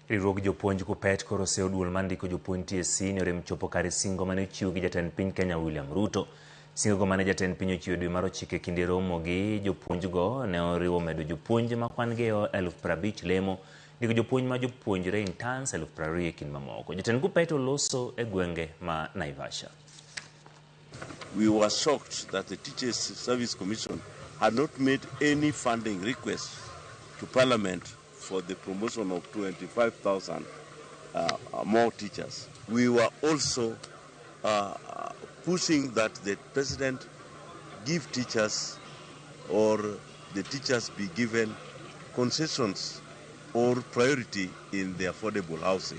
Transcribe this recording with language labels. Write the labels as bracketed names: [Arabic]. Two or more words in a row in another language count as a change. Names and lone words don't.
[Luo (Kenya and Tanzania)] Riwruog jopuonj KUPPET koro oseo duol mandiko jopuonj TSC ni orem chopo kare singo mane ochiw gi jatend piny Kenya William Ruto. Singo mane jatend piny ochiwo dwe mar 9 kinde romo gi jopuonj go ne oriwo medo jopuonj ma kwan gi 50,000 lemo, ndiko jopuonj ma jopuonjre interns 20,000 kind mamoko. Jatend KUPPET oloso e gwenge ma Naivasha. [English] We were shocked that the Teachers Service Commission had not made any funding request to Parliament for the promotion of 25,000 more teachers. We were also pushing that the President give teachers or the teachers be given concessions or priority in the affordable housing.